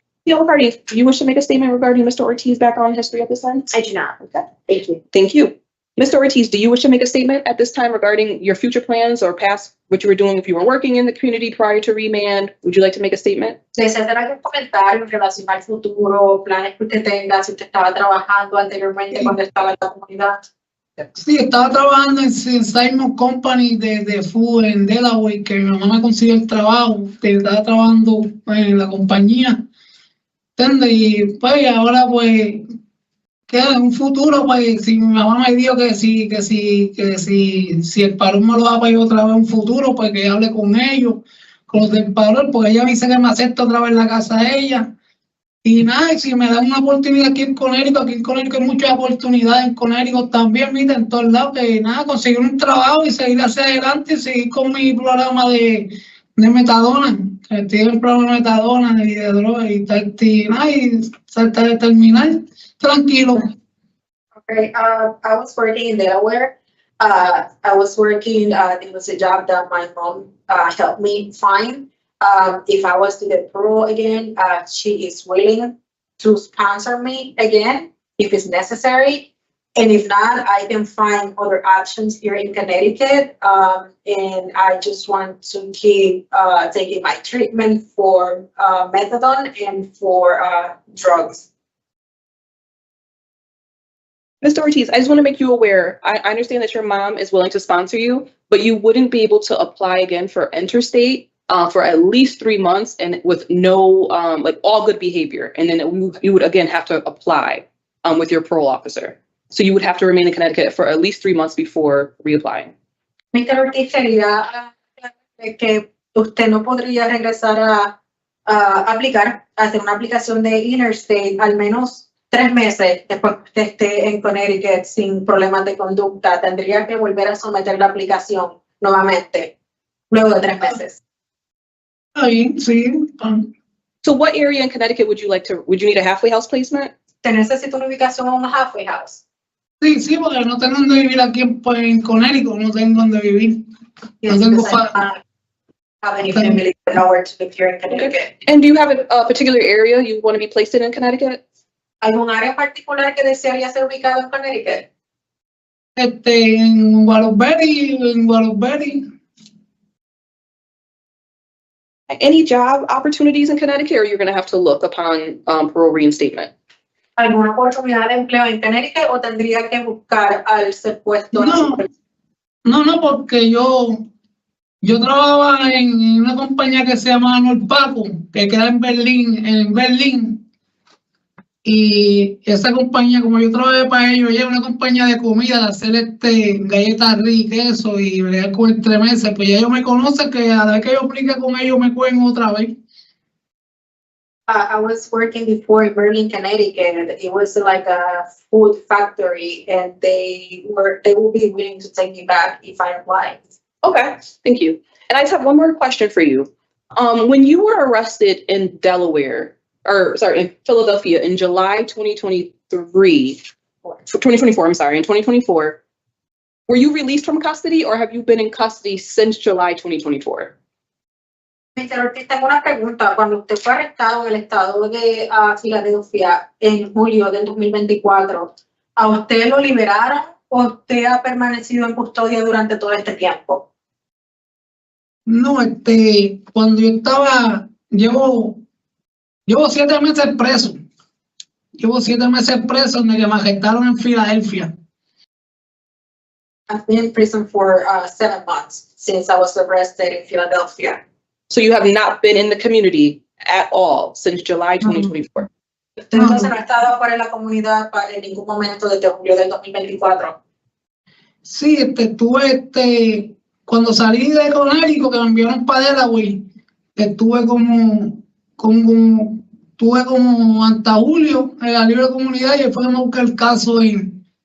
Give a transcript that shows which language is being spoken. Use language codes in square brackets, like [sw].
[en] McCarty, do you wish to make a statement regarding Mr. Ortiz's background and history at this time? I do not. Okay. Thank you. Thank you. Mr. Ortiz, do you wish to make a statement at this time regarding your future plans or past, what you were doing if you were working in the community prior to remand? Would you like to make a statement? [es] ¿Desea hacer algún comentario en relación al futuro, planes que usted tenga, si usted estaba trabajando anteriormente cuando estaba en la comunidad? Sí, estaba trabajando en Simon Company de food en Delaware, que mi mamá me consiguió el trabajo, que estaba trabajando en la compañía, ¿entiendes? Y pues ahora pues que en un futuro, pues, si mi mamá me dijo que si el Parol me lo da para ir otra vez en un futuro, pues que hable con ellos, con los del Parol, porque ella me dice que me acepta otra vez en la casa de ella. Y nada, y si me dan una oportunidad aquí en Connecticut hay muchas oportunidades en Connecticut también, mira, en todos lados, que nada, conseguir un trabajo y seguir hacia adelante y seguir con mi programa de metadona, que tiene el programa de metadona, de droga y tal, y nada, y saltar de terminar. Tranquilo. [en] Okay, I was working in Delaware. I was working, it was a job that my mom helped me find. If I was to get parole again, she is willing to sponsor me again if it's necessary. And if not, I can find other options here in Connecticut. And I just want to keep taking my treatment for methadone and for drugs. Mr. Ortiz, I just want to make you aware, I understand that your mom is willing to sponsor you, but you wouldn't be able to apply again for interstate for at least 3 months and with no, like all good behavior. And then you would again have to apply with your parole officer. So you would have to remain in Connecticut for at least 3 months before reapplying. Mr. [es] Ortiz, quería que usted no podría regresar a aplicar, a hacer una aplicación de interstate al menos 3 meses después que esté en Connecticut sin problemas de conducta. Tendría que volver a someter la aplicación nuevamente luego de 3 meses. Ahí, sí. [en] So what area in Connecticut would you need a halfway house placement? [es] ¿Te necesita una ubicación a una halfway house? Sí, porque no tengo donde vivir aquí en Connecticut, no tengo donde vivir. No tengo [en] have any family nowhere to live here in Connecticut. And do you have a particular area you want to be placed in Connecticut? [es] ¿Algún área particular que desearía ser ubicado en Connecticut? En Waterbury. [en] Any job opportunities in Connecticut, or you're going to have to look upon parole reinstatement? [es] ¿Alguna oportunidad de empleo en Connecticut o tendría que buscar al ser puesto? No, porque yo Yo trabajaba en una compañía que se llama Norpaco, que queda en Berlín. Y esa compañía, como yo trabajé para ellos, ella es una compañía de comida, de hacer galletas ricas, queso y bregar con entremeses, pues ya ellos me conocen que a la vez que yo aplique con ellos me cogen otra vez. [en] I was working before in Berlin, Connecticut. It was like a food factory, and they will be willing to take me back if I apply. Okay, thank you. And I just have one more question for you. When you were arrested in in Philadelphia in July 2024, I'm sorry, in 2024, were you released from custody or have you been in custody since July 2024? Mr. [es] Ortiz, tengo una pregunta. Cuando usted fue arrestado en el estado de Filadelfia en julio del 2024, ¿a usted lo liberaron o usted ha permanecido en custodia durante todo este tiempo? No, cuando yo estaba, llevo 7 meses preso. Llevo 7 meses preso donde me arrestaron en Filadelfia. [en] I've been in prison for 7 months since I was arrested in Philadelphia. So you have not been in the community at all since July 2024? [es] Usted entonces no ha estado fuera de la comunidad en ningún momento desde julio del 2024. Sí, estuve, cuando salí de Connecticut, que me enviaron para Delaware, estuve como hasta julio en la libre comunidad y después me busqué el caso en